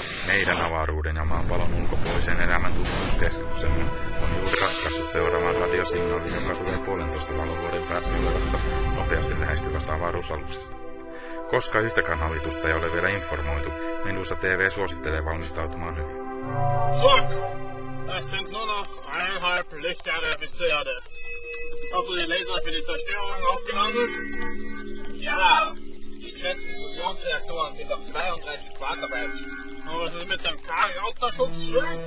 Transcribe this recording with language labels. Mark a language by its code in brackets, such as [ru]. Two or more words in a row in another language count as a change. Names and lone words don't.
[fi] Meidän avaruuden ja maapallon ulkopuolisen elämän tutkimuskeskuksemme on juuri ratkaissut seuraamaan radiosignaalin, joka tulee 1,5 valovuoden päästä olevasta nopeasti lähestyvästä avaruusaluksesta. Koska yhtäkään hallitusta ei ole vielä informoitu, Medusa TV suosittelee valmistautumaan hyvin. [de] So, es sind nur noch 1,5 Lichtjahre bis zur Erde. Hast du die Laser für die Zerstörung aufgeladen? Ja, die geschätzten Fusionsreaktoren sind auf 32 Grad dabei. Aber was ist mit dem K-Rauterschutzschild?